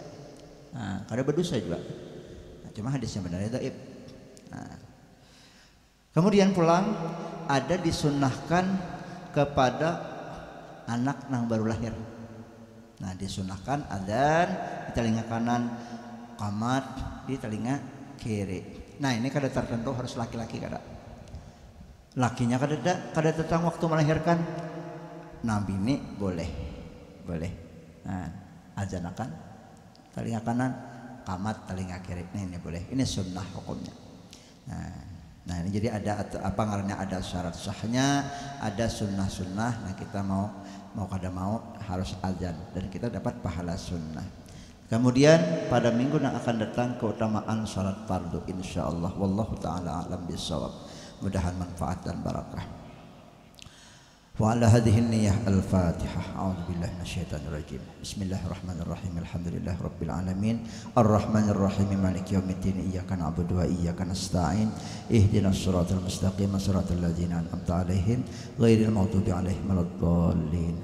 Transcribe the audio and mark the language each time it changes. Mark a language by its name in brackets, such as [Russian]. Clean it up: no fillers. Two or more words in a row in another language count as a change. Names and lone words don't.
[Banjar] Nah kada berdosa juga, nah, cuma hadisnya benarnya dhaif. Nah, kemudian pulang ada disunahkan kepada anak nang baru lahir. Nah disunahkan adzan di telinga kanan, qamat di telinga kiri. Nah ini kada tertentu harus laki-laki kada. Lakinya kada tentang waktu melahirkan. Nah bini boleh. Nah adzanakan telinga kanan, qamat telinga kiri. Ini boleh. Ini sunnah hukumnya. Nah ini jadi ada apa ngarannya, ada syarat sahnya, ada sunnah. Nah kita mau kada mau harus azan dan kita dapat pahala sunnah. [Indonesian] Kemudian pada minggu yang akan datang keutamaan salat fardu insyaallah. [Arabic] والله تعالى أعلم بالصواب. [Banjar] Mudahan manfaat dan barakah. [Arabic] وعلى هذه النية الفاتحة. أعوذ بالله من الشيطان الرجيم. بسم الله الرحمن الرحيم. الحمد لله رب العالمين. الرحمن الرحيم. مالك يوم الدين. إياك نعبد وإياك نستعين. اهدنا الصراط المستقيم. صراط الذين أنعمت عليهم غير المغضوب عليهم ولا الضالين.